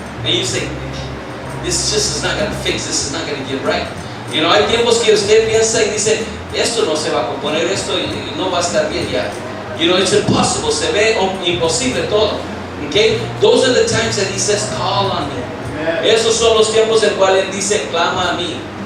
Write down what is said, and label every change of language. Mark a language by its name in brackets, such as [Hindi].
[English] And you say, this just is not going to fix, this is not going to get right. [Spanish] Hay tiempos que usted piensa y dice, esto no se va a componer, esto no va a estar bien ya. [English] It's impossible, [Spanish] se ve imposible todo. Okay? [English] Those are the times that He says, call on me. [Spanish] Esos son los tiempos en cuales Él dice, clama a mí.